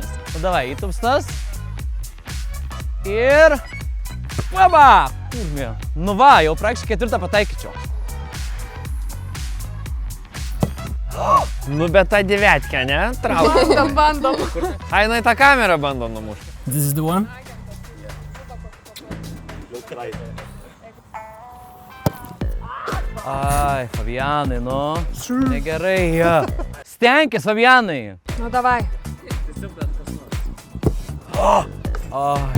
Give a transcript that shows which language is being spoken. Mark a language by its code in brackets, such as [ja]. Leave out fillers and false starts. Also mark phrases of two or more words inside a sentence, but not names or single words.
[ru] Nu davai, [lt] įtupstas. Ir... Baba! Nu va, jau praktiškai 4 pataikyčiau. Nu bet tą devetkę, ne? Trauk. Bandom. Ai, jinai tą kamerą bando numušti. [en] This is the one? [lt] Ai, Fabianai, nu. Negerai. Stenkis, Fabianai. [ru] Nu, davai. [lt] Ai.